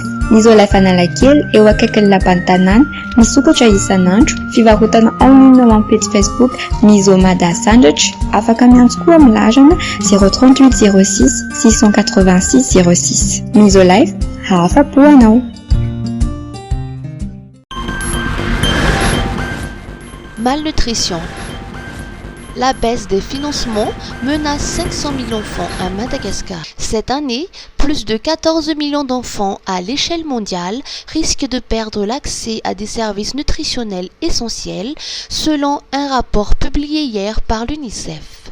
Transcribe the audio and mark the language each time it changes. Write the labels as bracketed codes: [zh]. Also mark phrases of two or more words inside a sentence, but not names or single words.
[mg] Misolife Analakely eo akaikin'ny lapan'ny tanàna, misokatra isan'andro, fivarotana online ao amin'ny page Facebook Misomada Sandratra, afaka miantso koa amin'ny larana 038 06 686 06. Misolife, afa-po anao. [fr] Malnutrition. La baisse des financements menace 500 000 enfants à Madagascar. Cette année, plus de 14 millions d'enfants à l'échelle mondiale risquent de perdre l'accès à des services nutritionnels essentiels, selon un rapport publié hier par l'UNICEF.